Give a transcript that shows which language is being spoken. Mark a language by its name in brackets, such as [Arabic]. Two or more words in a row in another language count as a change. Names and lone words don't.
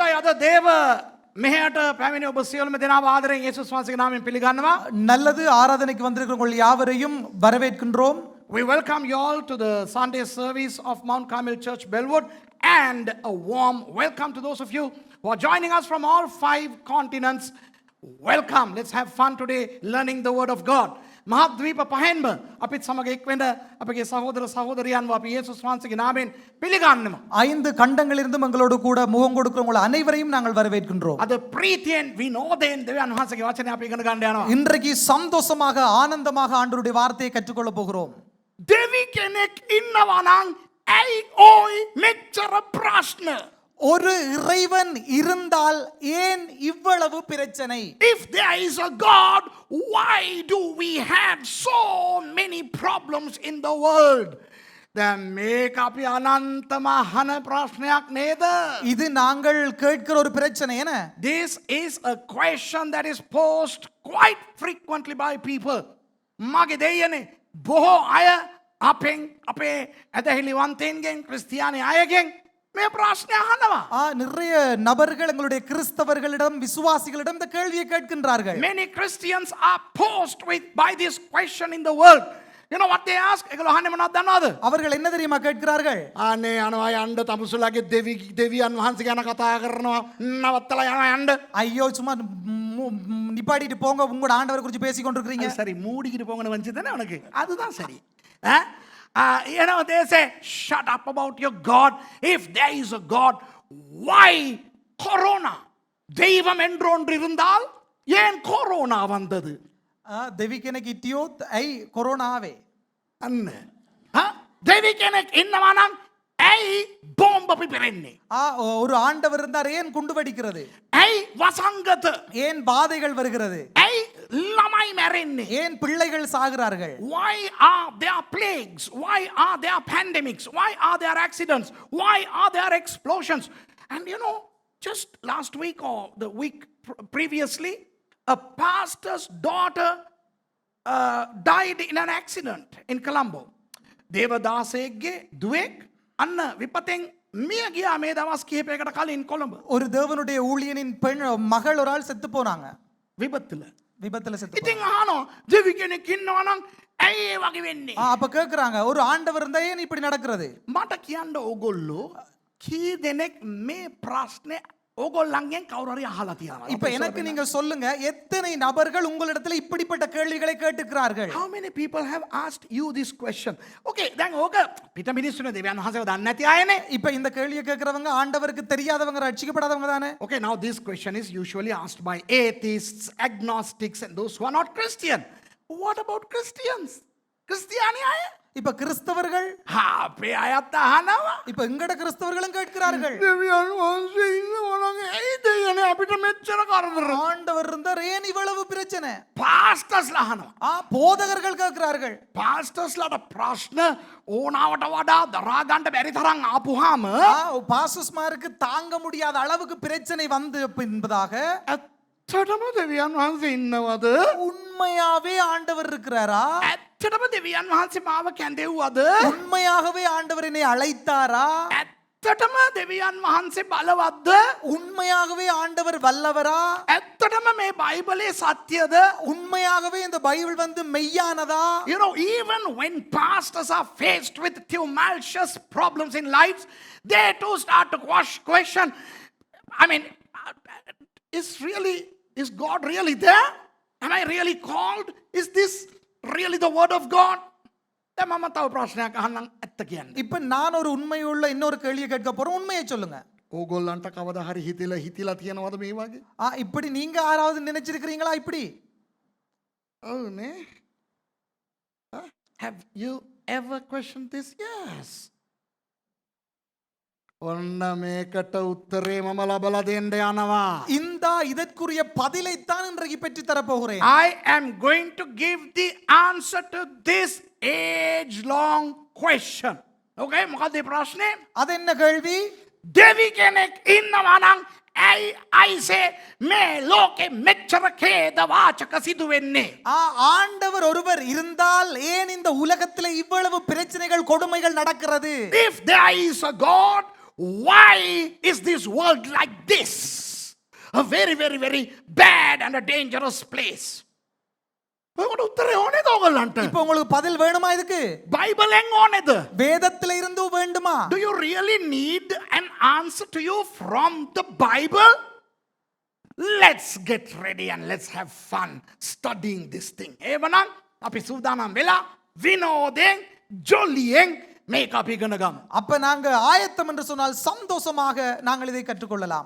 [Sinhala] හොඳ දේව මෙහයට පැමිණි ඔබ සියලුම දෙනාව ආදරයෙන් යේසුස් වහන්සේගේ නාමයෙන් පිළිගන්නවා. [Tamil] நல்லது ஆராதனைக்கு வந்திருக்கிற உங்கள் யாவரையும் வரவேற்கின்றோம். [English] We welcome you all to the Sunday service of Mount Carmel Church, Bellwood, and a warm welcome to those of you who are joining us from all 5 continents. Welcome. Let's have fun today learning the word of God. [Sinhala] මහද්වීප පහෙන්ම අපිත් සමග එක්වෙන්න අපගේ සහෝදර සහෝදරියන්ව අපි යේසුස් වහන්සේගේ නාමයෙන් පිළිගන්නවා. [Tamil] 5 கண்டங்களிலிருந்தும் எங்களோடு கூட முகம் கொடுக்கிற உங்கள் அனைவரையும் நாங்கள் வரவேற்கின்றோம். [Sinhala] අද ප්‍රීතියෙන් විනෝදයෙන් දෙවියන් වහන්සේගේ වචනය අපි ඉගෙන ගන්න යනවා. [Tamil] இன்றைக்கு சந்தோஷமாக ஆனந்தமாக ஆண்டவருடைய வார்த்தையை கற்றுக்கொள்ள போகிறோம். [Sinhala] දෙවි කෙනෙක් ඉන්නවා නම් ඇයි ඔයි මෙච්චර ප්‍රශ්න? [Tamil] ஒரு இறைவன் இருந்தால் ஏன் இவ்வளவு பிரச்சனை? [English] If there is a God, why do we have so many problems in the world? [Sinhala] දැන් මේක අපි අනන්තම අහන ප්‍රශ්නයක් නේද? [Tamil] இது நாங்கள் கேட்கிற ஒரு பிரச்சனை என்ன? [English] This is a question that is posed quite frequently by people. [Sinhala] මගේ දෙයනේ බොහෝ අය අපෙන් අපේ ඇදහිලිවන්තයින්ගෙන් ක්‍රිස්තියානි අයගෙන් මේ ප්‍රශ්නය අහනවා. [Tamil] நிறைய நபர்கள் எங்களுடைய கிறிஸ்தவர்களிடம் விசுவாசிகளிடம் இந்த கேள்வியை கேட்கின்றார்கள். [English] Many Christians are posed by this question in the world. You know what they ask? [Sinhala] ඒගොල්ලෝ අහන්නේ මොනවද දන්නවද? [Tamil] அவர்கள் என்ன தெரியுமா கேட்கிறார்கள்? [Sinhala] අනේ යනවා යන්න තමුසුලාගේ දෙවියන් වහන්සේ ගැන කතා කරනවා නවත්තලා යනවා යන්න. [Tamil] ஐயோ சும்மா நிப்பாட்டிட்டு போங்க உங்களோட ஆண்டவர் குறித்து பேசி கொண்டிருக்கிறீங்க. சரி மூடிக்கிட்டு போங்கன்னு வந்துச்சு தானே உனக்கு அதுதான் சரி. [English] You know, they say, shut up about your God. If there is a God, why corona? [Tamil] தெய்வம் என்று ஒன்று இருந்தால் ஏன் கொரோனா வந்தது? [Sinhala] දෙවි කෙනෙක් හිටියොත් ඇයි කොරෝනා ආවේ? අන්න. දෙවි කෙනෙක් ඉන්නවා නම් ඇයි බෝම්බ පිපෙන්නේ? [Tamil] ஒரு ஆண்டவர் இருந்தார் ஏன் குண்டு வெடிக்கிறது? [Sinhala] ඇයි වසංගත? [Tamil] ஏன் பாதைகள் வருகிறது? [Sinhala] ඇයි ළමයි මැරෙන්නේ? [Tamil] ஏன் பிள்ளைகள் சாகிறார்கள்? [English] Why are there plagues? Why are there pandemics? Why are there accidents? Why are there explosions? And you know, just last week or the week previously, a pastor's daughter died in an accident in Colombo. [Sinhala] දේවදාසයෙක්ගේ දුවෙක් අන්න විපතෙන් මිය ගියා මේ දවස් කිහිපයකට කලින් කොළඹ. [Tamil] ஒரு தேவனுடைய ஊழியனின் பெண் மகள் ஒரு ஆள் செத்து போனாங்க. [Sinhala] විපත්තුල. [Tamil] விபத்துல செத்து. [Sinhala] ඉතින් අහනවා දෙවි කෙනෙක් ඉන්නවා නම් ඇයි ඒ වගේ වෙන්නේ? [Tamil] அப்ப கேக்குறாங்க ஒரு ஆண்டவர் இருந்தா ஏன் இப்படி நடக்கிறது? [Sinhala] මට කියන්න ඕගොල්ලෝ කී දෙනෙක් මේ ප්‍රශ්නේ ඕගොල්ලන්ගෙන් කවුරු හරි අහලා තියෙනවා? [Tamil] இப்ப எனக்கு நீங்க சொல்லுங்க எத்தனை நபர்கள் உங்களிடத்துல இப்படிப்பட்ட கேள்விகளை கேட்டுக்கிறார்கள்? [English] How many people have asked you this question? [Sinhala] Okay, දැන් ඕක පිට මිනිස්සුනේ දෙවියන් වහන්සේව දන්නේ නැති අයනේ. [Tamil] இப்ப இந்த கேள்வியை கேக்குறவங்க ஆண்டவருக்கு தெரியாதவங்க ரட்சிக்கப்படாதவங்க தானே? [English] Okay, now this question is usually asked by atheists, agnostics and those who are not Christian. What about Christians? [Sinhala] கிறிஸ்தியானி අය? [Tamil] இப்ப கிறிஸ்தவர்கள் [Sinhala] අපේ අයත් අහනවා. [Tamil] இப்ப எங்கட கிறிஸ்தவர்களும் கேட்கிறார்கள். [Sinhala] දෙවියන් වහන්සේ ඉන්නවා නම් ඇයි දෙයනේ අපිට මෙච්චර කරදර? [Tamil] ஆண்டவர் இருந்தார் ஏன் இவ்வளவு பிரச்சனை? [Sinhala] පාස්ටර්ස්ලා අහනවා. [Tamil] போதகர்கள் கேட்கிறார்கள். [Sinhala] පාස්ටර්ස්ලාට ප්‍රශ්න ඕනාවට වඩා දරා ගන්න බැරි තරම් ආපුවාම [Tamil] பாஸ்டர்ஸ்மாருக்கு தாங்க முடியாத அளவுக்கு பிரச்சனை வந்து என்பதாக [Sinhala] ඇත්තටම දෙවියන් වහන්සේ ඉන්නවද? [Tamil] உண்மையாவே ஆண்டவர் இருக்கிறாரா? [Sinhala] ඇත්තටම දෙවියන් වහන්සේ මාව කැඳෙව්වද? [Tamil] உண்மையாகவே ஆண்டவர் என்னை அழைத்தாரா? [Sinhala] ඇත්තටම දෙවියන් වහන්සේ බලවත්ද? [Tamil] உண்மையாகவே ஆண்டவர் வல்லவரா? [Sinhala] ඇත්තටම මේ බයිබලේ සත්‍යද? [Tamil] உண்மையாகவே இந்த பைபிள் வந்து மெய்யானதா? [English] You know, even when pastors are faced with tumultuous problems in lives, they too start to question, I mean, is God really there? Am I really called? Is this really the word of God? [Sinhala] මම තව ප්‍රශ්නයක් අහන්නම් ඇත්ත කියන්න. [Tamil] இப்ப நான் ஒரு உண்மையுள்ள இன்னொரு கேள்வியை கேட்க போறேன். உண்மையை சொல்லுங்க. [Sinhala] ඕගොල්ලන්ට කවදා හරි හිතිලා තියෙනවද මේ වගේ? [Tamil] இப்படி நீங்க யாராவது நினைச்சிருக்கிறீங்களா இப்படி? [Sinhala] ඔව් නේ. [English] Have you ever questioned this? Yes. [Sinhala] ඔන්න මේකට උත්තරේ මම ලබලා දෙන්න යනවා. [Tamil] இதற்குரிய பதிலை தான் இன்றைக்கு பெற்று தர போகிறேன். [English] I am going to give the answer to this age long question. [Sinhala] Okay, මොකක්ද මේ ප්‍රශ්නේ? [Tamil] அது என்ன கேள்வி? [Sinhala] දෙවි කෙනෙක් ඉන්නවා නම් ඇයි අයිසේ මේ ලෝකෙ මෙච්චර ඛේද වාචක සිදු වෙන්නේ? [Tamil] ஆண்டவர் ஒருவர் இருந்தால் ஏன் இந்த உலகத்தில் இவ்வளவு பிரச்சனைகள் கொடுமைகள் நடக்கிறது? [English] If there is a God, why is this world like this? A very, very, very bad and a dangerous place. [Sinhala] ඔකට උත්තරේ ඕනේද ඔයගලන්ට? [Tamil] இப்போ உங்களுக்கு பதில் வேணுமா இதுக்கு? [Sinhala] බයිබලෙන් ඕනේද? [Tamil] வேதத்துல இருந்து வேண்டுமா? [English] Do you really need an answer to you from the Bible? Let's get ready and let's have fun studying this thing. [Sinhala] එවනම් අපි සූදානම් වෙලා විනෝදයෙන් ජොලියෙන් මේක අපි ඉගෙන ගමු. [Tamil] அப்ப நாங்க ஆயத்தம் என்று சொன்னால் சந்தோஷமாக நாங்கள் இதை கற்றுக்கொள்ளலாம்.